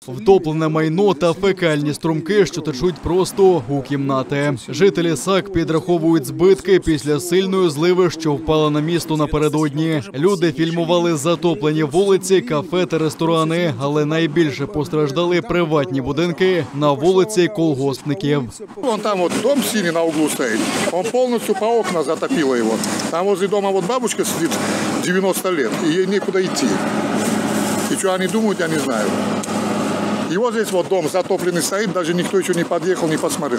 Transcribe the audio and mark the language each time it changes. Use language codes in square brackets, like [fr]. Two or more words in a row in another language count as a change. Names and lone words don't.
[uk] Втоплене майно та фекальні струмки, що течуть просто у кімнати. Жителі САК підраховують збитки після сильної зливи, що впала на місто напередодні. Люди фільмували затоплені вулиці, кафе та ресторани, але найбільше постраждали приватні будинки на вулиці колгоспників. [ru] Вон там вот дом синий на углу стоит, он полностью по окна затопило его. Там возле дома вот бабушка сидит 90 лет, и ей некуда идти. И что они думают, я не знаю. И вот здесь вот дом затопленный стоит, даже никто еще не подъехал, не посмотрел.